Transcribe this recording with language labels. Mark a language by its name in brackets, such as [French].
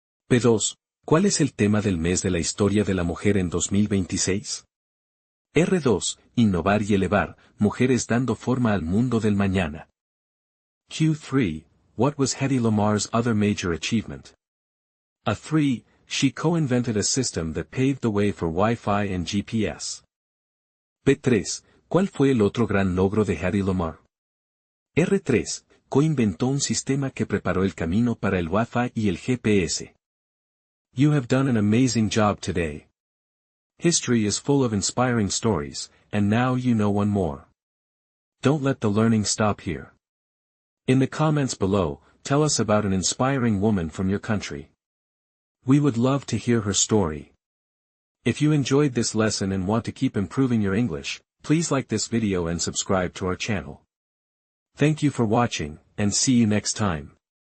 [Spanish] B2, ¿cuál es el tema del mes de la historia de la mujer en 2026? R2, Innovar y elevar, mujeres dando forma al mundo del mañana. [English] Q3, what was Hedy Lamar's other major achievement? A3, she co-invented a system that paved the way for Wi-Fi and GPS. [Spanish] B3, ¿cuál fue el otro gran logro de Hedy Lamarr? R3, co-inventó un sistema que preparó el camino para el Wi-Fi y el GPS. [English] You have done an amazing job today. History is full of inspiring stories, and now you know one more. Don't let the learning stop here. In the comments below, tell us about an inspiring woman from your country. We would love to hear her story. If you enjoyed this lesson and want to keep improving your English, please like this video and subscribe to our channel. Thank you for watching, and see you next time.